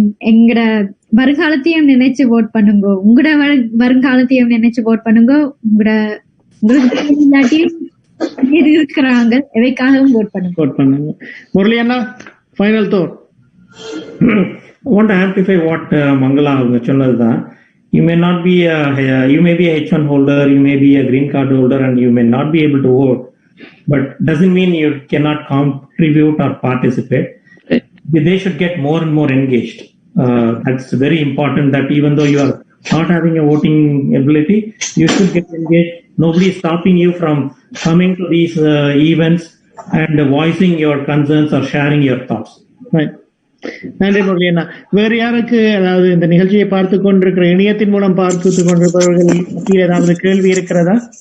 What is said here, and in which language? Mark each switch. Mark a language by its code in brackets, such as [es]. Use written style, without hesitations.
[ta] எங்கட வருங்காலத்தையும் நினைச்சு vote பண்ணுங்க. உங்களோட வருங்காலத்தையும் நினைச்சு vote பண்ணுங்க. உங்களுக்கு இருக்கிறாங்க எவைக்காகவும் vote பண்ணுங்க. முரளி அண்ணா, final Dhoot. [en] I want to amplify what Mangala [ta] சொன்னதுதான். [en] You may be a H1 holder, you may be a green card holder, and you may not be able to vote. But doesn't mean you cannot contribute or participate. They should get more and more engaged. That's very important, that even though you are not having a voting ability, you should get engaged. Nobody is stopping you from coming to these events and voicing your concerns or sharing your thoughts. [ta] Right. நன்றி முரளி அண்ணா. வேறு யாருக்கு, அதாவது இந்த நிகழ்ச்சியை பார்த்து கொண்டிருக்கிற, இணையத்தின் மூலம் பார்த்து கொண்டிருப்பவர்கள் மத்தியில் ஏதாவது கேள்வி இருக்கிறதா?